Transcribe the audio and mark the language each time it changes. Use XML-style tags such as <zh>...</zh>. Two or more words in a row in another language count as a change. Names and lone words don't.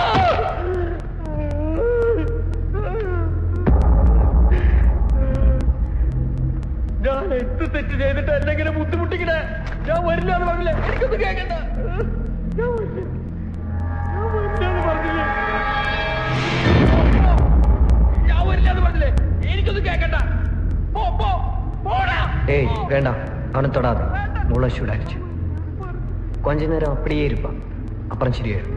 <ml>ഞാൻ എന്ത് തെറ്റ് ചെയ്തിട്ട് എന്നെങ്ങനെ ബുദ്ധിമുട്ടിക്കണേ? ഞാൻ വരില്ല എന്ന് പറഞ്ഞില്ലേ? എനിക്കൊന്നും കേൾക്കണ്ട. ഞാൻ വരില്ല എന്ന് പറഞ്ഞില്ലേ? ഞാൻ വരില്ല എന്ന് പറഞ്ഞില്ലേ? എനിക്കൊന്നും കേൾക്കണ്ട.</ml> <ta>ஏய் வேண்டாம், அவனை தொடாத. மூளை சூடாயிடுச்சு. கொஞ்ச நேரம் அப்படியே இருப்பான், அப்புறம் சரியாயிடும்.</ta>